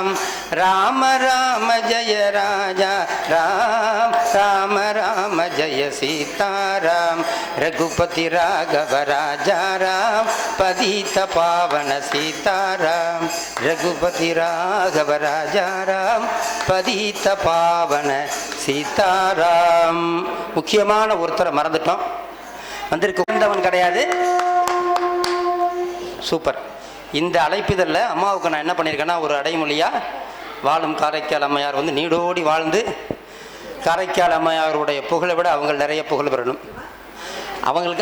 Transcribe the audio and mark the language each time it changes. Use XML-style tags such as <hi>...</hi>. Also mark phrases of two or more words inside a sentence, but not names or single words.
<hi>राम राम जय राजा राम राम राम जय सीताराम. रघुपति राघव राजा राम पतित पावन सीताराम. रघुपति राघव राजा राम पतित पावन सीताराम.</hi> <ta>முக்கியமான ஒருத்தரை மறந்துட்டோம், வந்திருக்க வந்தவன் கிடையாது. சூப்பர். இந்த அழைப்பிதழில் அம்மாவுக்கு நான் என்ன பண்ணியிருக்கேன்னா, ஒரு அடைமொழியாக வாழும் காரைக்கால் அம்மையார் வந்து நீடோடி வாழ்ந்து காரைக்கால் அம்மையாருடைய புகழை விட அவங்க நிறைய புகழ் பெறணும்.</ta>